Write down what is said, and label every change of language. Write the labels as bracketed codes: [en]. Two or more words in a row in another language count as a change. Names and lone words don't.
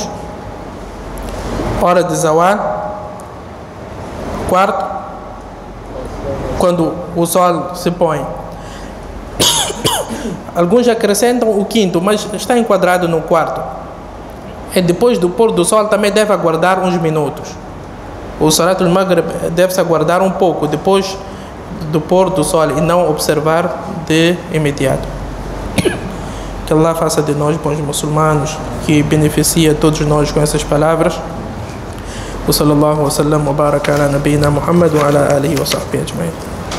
[pt] Hora de zawal, quarto, quando o sol se põe. Alguns acrescentam o quinto, mas está enquadrado no quarto. E depois do pôr do sol também deve aguardar uns minutos. O [ar] صلاة المغرب [pt] deve-se aguardar um pouco depois do pôr do sol e não observar de imediato. Que Allah faça de nós bons muçulmanos, que beneficia todos nós com essas palavras. [ar] وصلى الله وسلم وبارك على نبينا محمد وعلى آله وصحبه أجمعين.